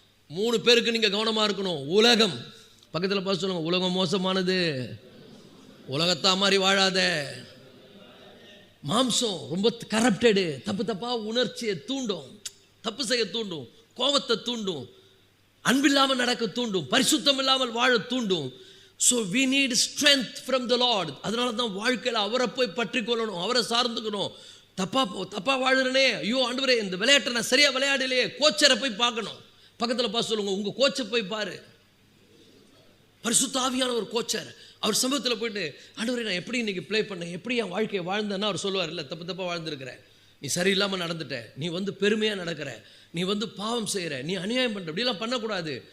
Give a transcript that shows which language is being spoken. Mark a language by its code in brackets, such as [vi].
[ta] 3 பேருக்கு நீங்கள் கவனமாக இருக்கணும். உலகம் பக்கத்தில் பார்த்து சொல்லுங்க, உலகம் மோசமானது, உலகத்தா மாதிரி வாழாத. மாம்சம் ரொம்ப கரப்டடு, தப்பாக உணர்ச்சியை தூண்டும், தப்பு செய்ய தூண்டும், கோபத்தை தூண்டும், அன்பில்லாமல் நடக்க தூண்டும், பரிசுத்தம் இல்லாமல் வாழ தூண்டும். [en] So we need strength from the Lord. [ta] அதனால தான் வாழ்க்கையில் அவரை போய் பற்றி கொள்ளணும், அவரை சார்ந்துக்கணும். தப்பா வாழுறனே, ஐயோ ஆண்டவரே இந்த விளையாட்டை நான் சரியாக விளையாடலையே, கோச்சரை போய் பார்க்கணும். பக்கத்தில் பார்த்து சொல்லுங்க, உங்கள் கோச்சை போய் பாரு. பரிசுத்த ஆவியான ஒரு கோச்சர், அவர் சமூகத்தில் போயிட்டு ஆண்டவரே நான் எப்படி இன்னைக்கு ப்ளே பண்ணேன், எப்படி என் வாழ்க்கையை வாழ்ந்தேன்னா அவர் சொல்லுவார், இல்லை தப்பாக வாழ்ந்துருக்கிற, நீ சரியில்லாமல் நடந்துட்ட, நீ பெருமையாக நடக்கிற, நீ பாவம் செய்கிற, நீ அநியாயம் பண்ணுற, இப்படிலாம் பண்ணக்கூடாது.